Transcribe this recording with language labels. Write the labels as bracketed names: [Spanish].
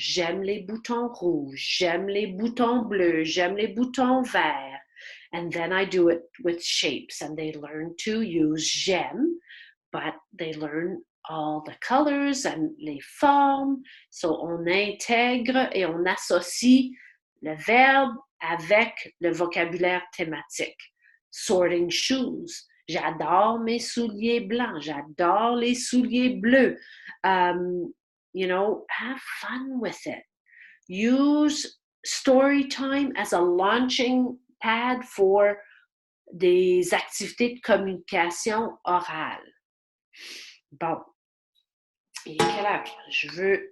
[French] J'aime les boutons rouges. J'aime les boutons bleus. J'aime les boutons verts. [English] And then I do it with shapes, and they learn to use j'aime, but they learn all the colors and [French] les formes. [English] So [French] on intègre et on associe le verbe avec le vocabulaire thématique. [English] Sorting shoes. [French] J'adore mes souliers blancs. J'adore les souliers bleus. [English] You know, have fun with it. Use story time as a launching pad for [French] des activités de communication orale. Bon, il est quelle heure?